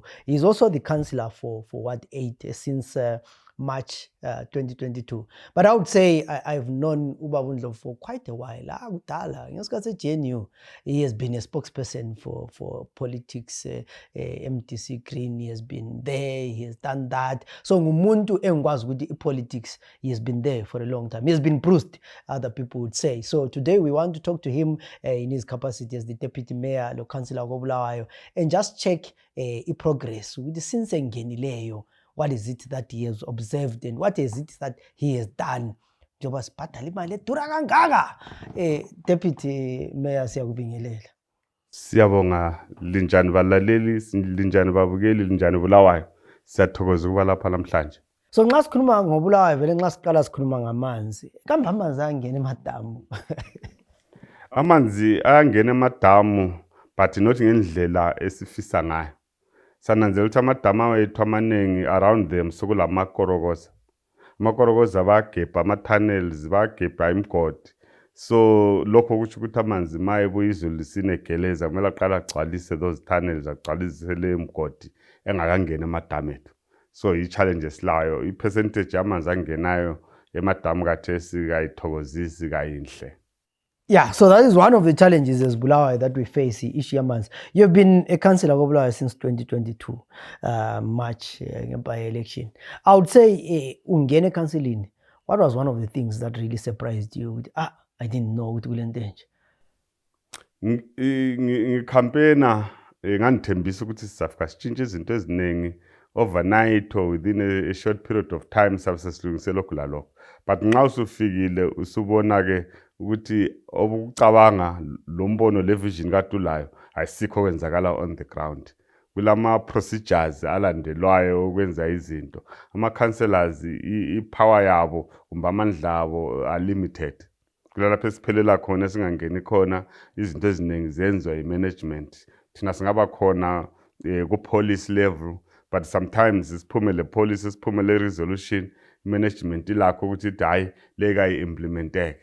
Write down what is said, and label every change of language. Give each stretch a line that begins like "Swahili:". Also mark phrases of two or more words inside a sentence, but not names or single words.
English: He's also the councillor for Ward 8 since March 2022. But I would say I've known Ubabu Ndlovu for quite a while. He has been a spokesperson for politics, MTC Green. He has been there, he has done that.
North Ndebele: So ngumuntu engwazi ukuthi politics,
English: he has been there for a long time. He has been bruised, other people would say. So today we want to talk to him in his capacity as the deputy mayor, the councillor of Kobulawayo, and just check progress with the since engenileyo. What is it that he has observed and what is it that he has done?
North Ndebele: Njoba sibhadala imali edura kangaka.
English: Deputy Mayor,
North Ndebele: siyakubingelela. Siyabonga linjani balaleli, linjani babukeli, linjani Bulawayo. Siyathokoza ukuba lapha namhlanje. So nxa sikhuluma ngoBulawayo vele nxa siqala sikhuluma ngamanzi. Kambe amanzi ayangena emadamu. Amanzi ayangena emadamu
English: but not
North Ndebele: ngendlela esifisa ngayo. Sananzela ukuthi amadamu ethu amaningi
English: around them
North Ndebele: sokulamakorokoza. Amakorokoza bayagebha ama-tunnels, bayagebha imigodi. So lokho kusho ukuthi amanzi maye kuyizulu lisenegeleza kumele aqala agcwalise
English: those tunnels,
North Ndebele: agcwalise le migodi engakangena emadamu ethu. So i-challenge esilayo, i-percentage yamanzi angenayo emadamu kathesi kayithokozisi kayinhle.
English: Yeah, so that is one of the challenges as Bulawayo that we face each year months. You've been a councillor of Bulawayo since 2022, March by-election. I would say,
North Ndebele: ungene councilini,
English: what was one of the things that really surprised you? I didn't know it will endanger.
North Ndebele: Ngicampaigna ngandithembisa ukuthi sizafika sitshintshe izinto eziningi overnight
English: or within a short period of time
North Ndebele: sabesesilungisela lokhu lalokho. But nxa usufikile usubona ke ukuthi obucabanga lo mbono le vision kaDulayo ayisikho kwenzakala
English: on the ground.
North Ndebele: Kulama procedures alandelwayo ukwenza izinto. Ama councillors ipower yabo kumbe amandla abo
English: are limited.
North Ndebele: Kulapho esiphelela khona singangeni khona izinto eziningi zenzwa imanagement. Thina singaba khona ku
English: police level but sometimes
North Ndebele: isiphumele police isiphumele
English: resolution management
North Ndebele: ilakho ukuthi hayi leka implementeke.